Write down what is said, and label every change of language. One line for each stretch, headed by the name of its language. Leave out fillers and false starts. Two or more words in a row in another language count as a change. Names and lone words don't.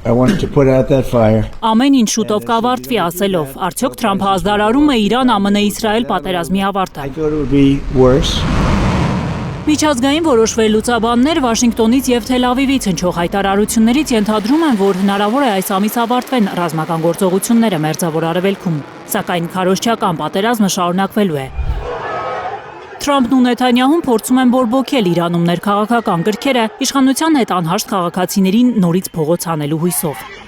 English: I want to put out that fire.
Armenian: Ամեն ինչ շուտով կավարտվի ասելով, արդյոք Թրամփը ազդարարում է Իրան-ԱՄՆ-Իսրայել պատերազմի ավարտը։
English: I thought it would be worse.
Armenian: Միջազգային որոշ վերլուծաբաններ Վաշինգտոնից եւ Թել Ավիվից հնչող հայտարարություններից ենթադրում են, որ հնարավոր է այս ամիս ավարտվեն ռազմական գործողությունները Մերձավոր Արևելքում, սակայն քարոզչական պատերազմը շարունակվելու է։ Թրամփն ու Նեթանյահուն փորձում են բորբոքել Իրանում ներքաղաքական գրքերը իշխանության հետ անհաշտ քաղաքացիներին նորից փողոց հանելու հույսով։